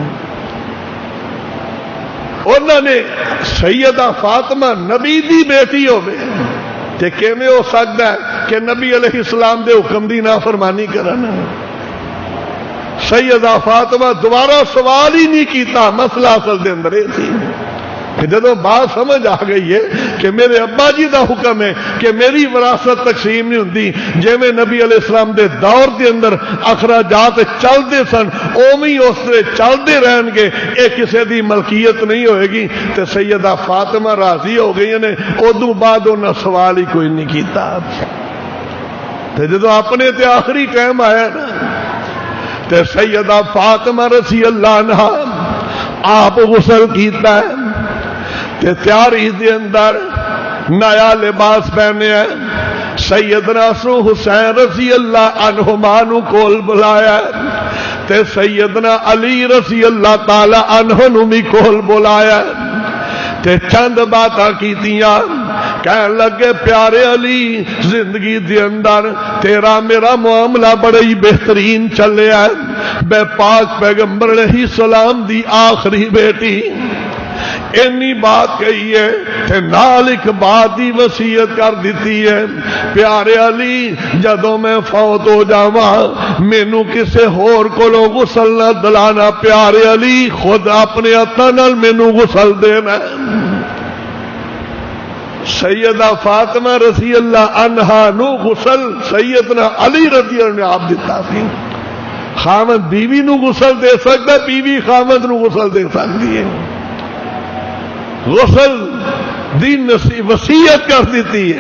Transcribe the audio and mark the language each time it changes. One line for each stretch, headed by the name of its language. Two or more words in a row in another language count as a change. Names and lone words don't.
Punjabi: انہوں نے سیدہ فاطمہ نبی دی بیٹی ہوے تے کیویں ہو سکتا ہے کہ نبی
Arabic: علیہ السلام
Punjabi: دے حکم دی نافرمانی کرن؟ سیدہ فاطمہ دوبارہ سوال ہی نہیں کیتا۔ مسئلہ اصل دے اندر یہ تھی کہ جدوں بات سمجھ آ گئی ہے کہ میرے ابا جی دا حکم ہے کہ میری وراثت تقسیم نہیں ہوندی، جویں نبی
Arabic: علیہ السلام
Punjabi: دے دور دے اندر اخراجات چلتے سن اوویں اس طرح چلتے رہن گے، یہ کسی دی ملکیت نہیں ہوئے گی۔ تے سیدہ فاطمہ راضی ہو گئی نے، ادوں بعد انہاں سوال ہی کوئی نہیں کیتا۔ تے جدوں اپنے تے آخری ٹائم آیا نا تے سیدہ فاطمہ
Arabic: رضی اللہ عنہا
Punjabi: آپ غسل کیتا ہے تے تیاری دے اندر نیا لباس پہنے ہیں، سیدنا حسین
Arabic: رضی اللہ عنہما
Punjabi: نو کول بلایا تے سیدنا علی
Arabic: رضی اللہ تعالی عنہ
Punjabi: نو بھی کول بلایا تے چند باتاں کیتیاں۔ کہنے لگے پیارے علی زندگی دے اندر تیرا میرا معاملہ بڑا ہی بہترین چلیا ہے، بے پاک پیغمبر
Arabic: علیہ السلام
Punjabi: دی آخری بیٹی اینی بات کہی ہے تے نال ایک بات دی وصیت کر دیتی ہے، پیارے علی جدوں میں فوت ہو جاواں مینوں کسے ہور کولوں غسل نہ دلانا، پیارے علی خود اپنے ہتھاں نال مینوں غسل دینا۔ سیدہ فاطمہ
Arabic: رضی اللہ عنہا
Punjabi: نو غسل سیدنا علی
Arabic: رضی اللہ عنہ
Punjabi: نے آپ دیتا سی۔ خامد بیوی نو غسل دے سکتا، بیوی خامد نو غسل دے سکتی ہے. غسل دین وصیت کر دیتی ہے.